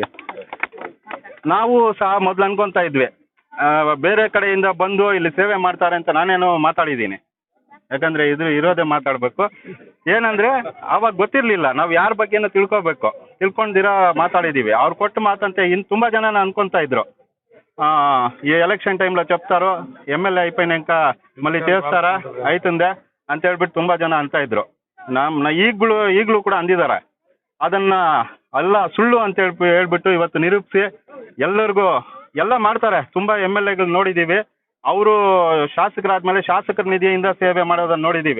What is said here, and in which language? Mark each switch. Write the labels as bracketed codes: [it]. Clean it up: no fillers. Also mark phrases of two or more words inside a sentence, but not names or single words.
[kn] ನಾವು ಸಹ ಮೊದಲು ಅನ್ಕೊಂತಾ ಇದ್ವಿ ಬೇರೆ ಕಡೆಯಿಂದ ಬಂದು ಇಲ್ಲಿ ಸೇವೆ ಮಾಡ್ತಾರೆ ಅಂತ ನಾನೇನೋ ಮಾತಾಡಿದ್ದೀನಿ. ಯಾಕಂದ್ರೆ ಇರೋದೇ ಮಾತಾಡಬೇಕು. ಏನಂದ್ರೆ ಅವಾಗ ಗೊತ್ತಿರ್ಲಿಲ್ಲ, ನಾವು ಯಾರ ಬಗ್ಗೆನೂ ತಿಳ್ಕೊಂಡಿರೋ ಮಾತಾಡಿದೀವಿ. ಅವ್ರು ಕೊಟ್ಟು ಮಾತಂತೆ ತುಂಬಾ ಜನ ಅನ್ಕೊಂತಾ ಇದ್ರು [te] ఈ ఎలక్షన్ టైంలో చెప్తారు ఎమ్మెల్యే అయిపోయినాక మళ్ళీ చేస్తారా అవుతుందే [kn] ಅಂತ ಹೇಳ್ಬಿಟ್ಟು ತುಂಬಾ ಜನ ಅಂತ ಇದ್ರು. ಈಗಲೂ ಕೂಡ ಅಂದಿದ್ದಾರೆ. ಅದನ್ನ ಅಲ್ಲ ಸುಳ್ಳು ಅಂತ ಹೇಳ್ಬಿಟ್ಟು ಇವತ್ತು ನಿರೂಪಿಸಿ ಎಲ್ಲರಿಗೂ ಎಲ್ಲ ಮಾಡ್ತಾರೆ. ತುಂಬಾ MLAಗಳು ನೋಡಿದೀವಿ. ಅವರು ಶಾಸಕರಾದ್ಮೇಲೆ ಶಾಸಕರ ನಿಧಿಯಿಂದ ಸೇವೆ ಮಾಡೋದನ್ನ ನೋಡಿದೀವಿ.